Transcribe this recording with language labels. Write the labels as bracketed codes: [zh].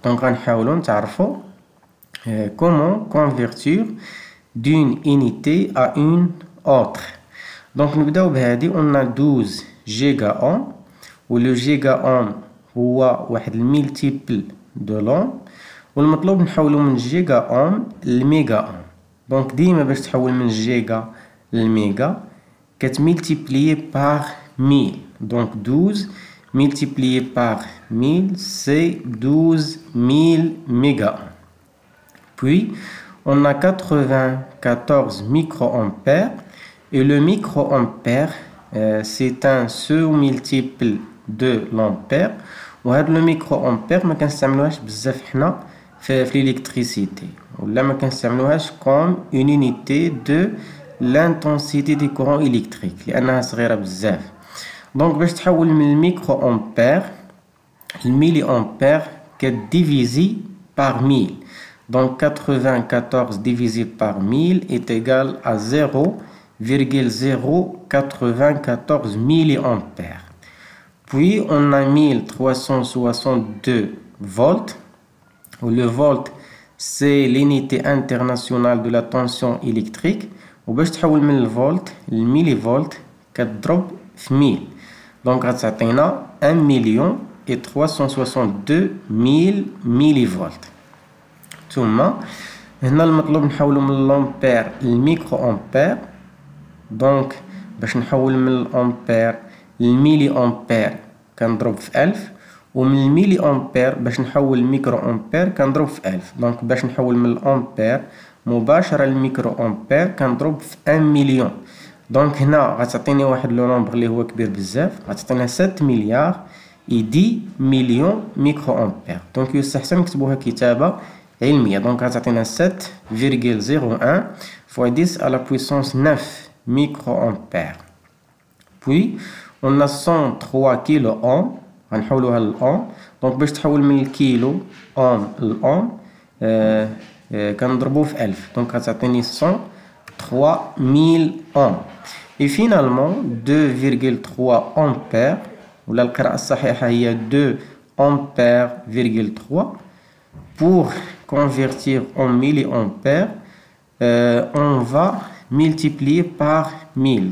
[fr] Donc, on va comment convertir d'une unité à une autre. Donc on a 12 giga-ohm où le giga-ohm [ar] هو واحد الملتيبل [fr] de l'ohm [ar] والمطلوب نحولو من [fr] giga-ohm لميجا ohm. [ar] Donc ديما باش تحول من جيجا للميجا كتملتيبليي par 1000. [fr] Donc 12 multiplié par 1000 c'est 12000 méga-ohms. Puis on a 94 microampères et le microampère c'est un sous-multiple de l'ampère. [ar] وهذا le microampère ما كنستعملوهاش بزاف حنا في l'électricité ولا ما كنستعملوهاش [fr] comme une unité de l'intensité du courant électrique [ar] لأنها صغيرة بزاف. Donc باش تحول من الميكروampère المليampère كتديفيزي par 1000. [fr] Donc 94 divisé par 1000 est égal à 0,094 milliampères. Puis on a 1362 volts, où le volt c'est l'unité internationale de la tension électrique. [ar] وباش تحول من الفولت للميليفولت كتضرب في 1000. Donc غتعطينا 1,362,000 millivolts. ثم هنا المطلوب نحولو من الامبير للميكروامبير. دونك باش نحول من الامبير للميلي امبير كنضرب في 1000 ومن الميلي امبير باش نحول الميكرو امبير كنضرب في 1000. دونك باش نحول من الامبير مباشرة للميكرو امبير كنضرب في 1 مليون. دونك هنا غتعطيني واحد لو نومبر اللي هو كبير بزاف غتعطينا 7 مليار و10 مليون ميكرو امبير. دونك يستحسن نكتبوها كتابة علمية. [fr] Donc [ar] غتعطينا [fr] 7,01 fois 10 à la puissance 9 microampères. Puis on a 103 kilo ohm [ar] غنحولوها للأوم. Donc باش تحول من الكيلو اوم للأوم كنضربو في 1000. Donc غتعطيني 103,000 ohm. [fr] Et finalement 2,3 ampères [ar] ولا القراءة الصحيحة هي [fr] 2 ampères,3. Pour convertir en milliampères, on va multiplier par 1000.